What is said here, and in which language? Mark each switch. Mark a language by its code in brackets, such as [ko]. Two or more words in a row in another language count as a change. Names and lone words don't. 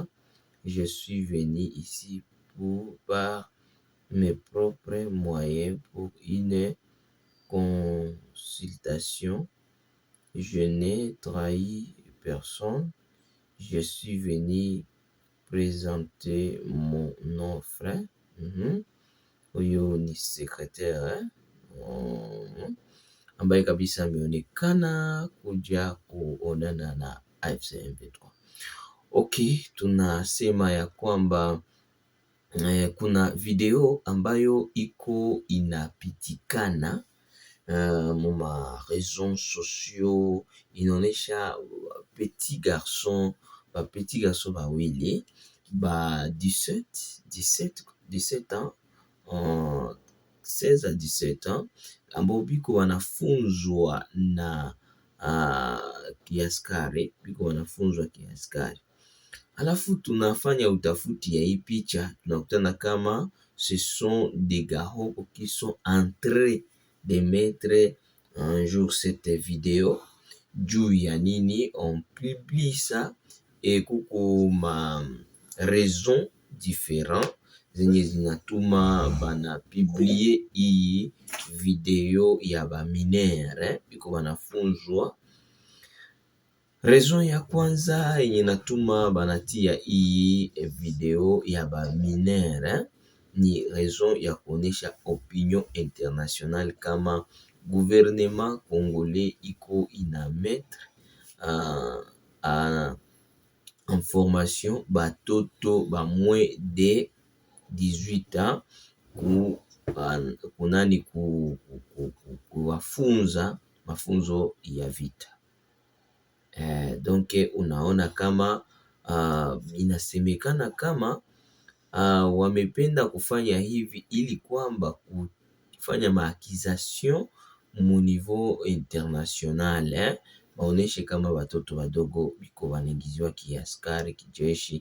[fr] Je suis venu ici par mes propres moyens pour une consultation. Je n'ai trahi personne. Je suis venu présenter mon offre. [sw] Huyo ni secrétaire ambaye kabisa ameonekana kuja kuonana na AFC M23. Okay, tunasema ya kwamba kuna video ambayo iko inapitikana muma [fr] réseaux sociaux, [sw] inaonesha [fr] petit garçon [sw] bawili ba 17 ans 16 à 17 ans ambao biko wanafunzwa na kiaskari, Alafu tunafanya utafuti ya hii picha, tunakutana kama [fr] ce sont des garçons qui sont en train de mettre un jour cette vidéo. [sw] Juu ya nini [fr] on publie ça et [sw] kuko ma [fr] raison différent [sw] zenye zinatuma bana publie hii video ya ba minere biko banafunzwa. Raison ya kwanza yenye natuma banatia hii video ya ba minere ni raison ya kuonesha [fr] opinion internationale [sw] kama [fr] gouvernement congolais [sw] iko ina mettre [fr] en formation [sw] batoto ba [fr] moins de 18 ans [sw] kunani kuwafunza mafunzo ya vita. Donc unaona kama inasemekana kama wamependa kufanya hivi ili kwamba kufanya maakization mu [fr] niveau international, [sw] waoneshe kama watoto wadogo biko wanaingiziwa kiaskari kijeshi.